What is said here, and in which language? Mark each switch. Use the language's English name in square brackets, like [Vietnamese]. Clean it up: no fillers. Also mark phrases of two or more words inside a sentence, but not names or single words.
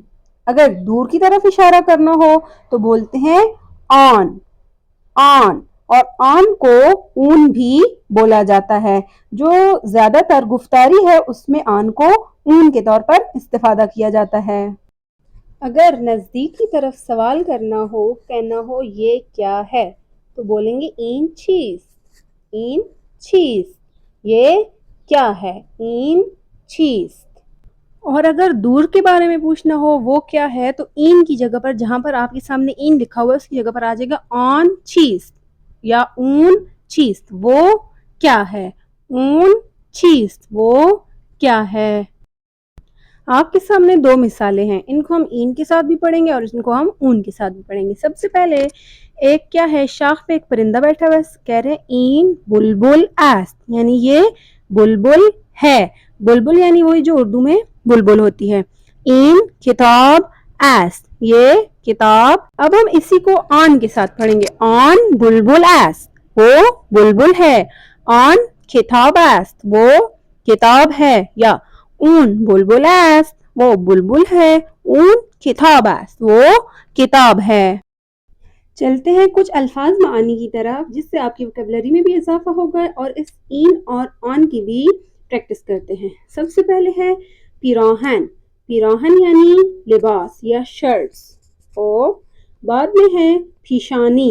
[Urdu] اگر دور کی طرف اشارہ کرنا ہو تو بولتے ہیں آن آن، اور آن کو اون بھی بولا جاتا ہے۔ جو زیادہ تر گفتاری ہے اس میں آن کو اون کے طور پر استفادہ کیا جاتا ہے۔ اگر نزدیک کی طرف سوال کرنا ہو، کہنا ہو یہ کیا ہے، تو بولیں گے [Persian] این چیز این چیز، [Urdu] یہ کیا ہے، [Persian] این چیز۔ [Urdu] اور اگر دور کے بارے میں پوچھنا ہو وہ کیا ہے تو این کی جگہ پر، جہاں پر آپ کے سامنے این لکھا ہوا ہے اس کی جگہ پر آ جائے گا [Persian] آن چیز یا اون چیز، [Urdu] وہ کیا ہے، [Persian] اون چیز، [Urdu] وہ کیا ہے۔ آپ کے سامنے 2 مثالیں ہیں، ان کو ہم این کے ساتھ بھی پڑھیں گے اور ان کو ہم اون کے ساتھ بھی پڑھیں گے۔ سب سے پہلے ایک کیا ہے، شاخ پہ ایک پرندہ بیٹھا ہوا ہے، کہہ رہے ہیں [Persian] این بلبل است، [Urdu] یعنی یہ بلبل ہے۔ بلبل یعنی وہی جو اردو میں بلبل ہوتی ہے۔ [Persian] این کتاب است، [Urdu] یہ کتاب۔ اب ہم اسی کو آن کے ساتھ پڑھیں گے، [Persian] آن بلبل است، [Urdu] وہ بلبل ہے۔ [Persian] آن کتاب است، [Urdu] وہ کتاب ہے، [Persian] یا اون بلبل است، [Urdu] وہ بلبل ہے، [Persian] اون کتاب است، [Urdu] وہ کتاب ہے۔ چلتے ہیں کچھ الفاظ معانی کی طرف جس سے آپ کی وکیبلری میں بھی اضافہ ہوگا اور اس این اور آن کی بھی پریکٹس کرتے ہیں۔ سب سے پہلے ہے پیراہن۔ پیراہن یعنی لباس یا شرٹس، اور بعد میں ہے پیشانی۔